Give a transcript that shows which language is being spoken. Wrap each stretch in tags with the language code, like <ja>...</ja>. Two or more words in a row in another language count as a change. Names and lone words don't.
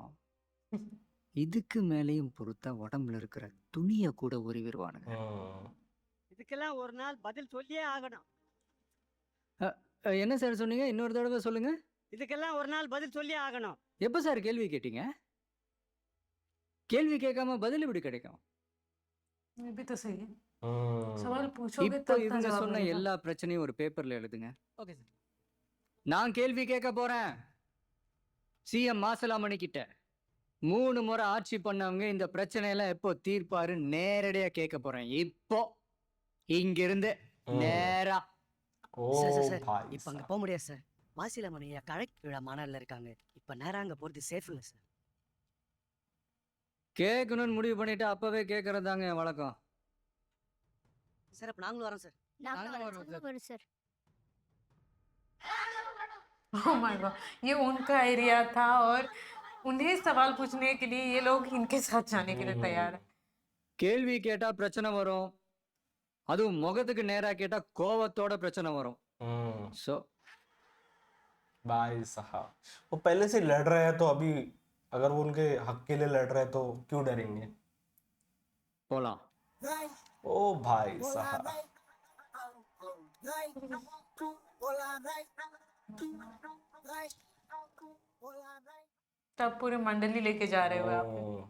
<ta>இதுக்கு மேலேயும் பொறுத்தா உடம்புல இருக்கிற துணிய கூட உருவிடுவானுங்க. இதுக்கெல்லாம் ஒரு நாள் பதில் சொல்லியே ஆகணும். என்ன சார் சொன்னீங்க? இன்னொரு தடவை சொல்லுங்க. இதுக்கெல்லாம் ஒரு நாள் பதில் சொல்லியே ஆகணும். எப்ப சார் கேள்வி கேட்டீங்க? கேள்வி கேட்காம பதில் எப்படி கிடைக்கும்?</ta> <hi>ये भी तो सही है, सवाल पूछोगे</hi> <ta>இப்போ</ta> <hi>तब ना</hi> <ta>இவங்க</ta> <hi>जवाब</hi> <ta>சொன்ன</ta> <hi>मिलेगा।</hi> <ta>எல்லா பிரச்சனையும் ஒரு பேப்பர்ல எழுதுங்க. ஓகே சார். நான் கேள்வி கேட்க போறேன் சிஎம் மாசலாமணி கிட்ட. 3 முறை ஆட்சி பண்ணவங்க இந்த பிரச்சனையெல்லாம் எப்போ தீர்ப்பாரு நேரடியா கேட்க போறேன். இப்போ இங்கிருந்து நேரா. ओ சார்</ta> <hi>भाई</hi> <ta>இப்ப அங்க</ta> <hi>साहब</hi> <ta>போக முடியாது சார். மாசிலாமணியா கலெக்ட் விழா மாநாடுல இருக்காங்க. இப்ப நேரா அங்க போறது சேஃப் இல்ல சார். கேட்கணும்னு முடிவு பண்ணிட்டு அப்பவே கேட்கறதாங்க என் வழக்கம். சார் அப்ப நாங்களும் வரோம் சார். வரும் சார்.</ta> <en>Oh my God,</en> <hi>ये उनका एरिया था और उन्हें सवाल पूछने के लिए ये लोग इनके साथ जाने के लिए तैयार है।</hi> <ta>கேள்வி கேட்டா பிரச்சனை வரும், அதுவும் முகத்துக்கு நேரா கேட்டா கோவத்தோட பிரச்சனை வரும். சோ</ta> <hi>भाई साहब वो पहले से लड़ रहे हैं, तो अभी अगर वो उनके हक के लिए लड़ रहे हैं तो क्यों डरेंगे?</hi> <ta>போலாம்.</ta> <hi>ओ भाई साहब तब पूरे मंडली लेके जा रहे हो आप।</hi>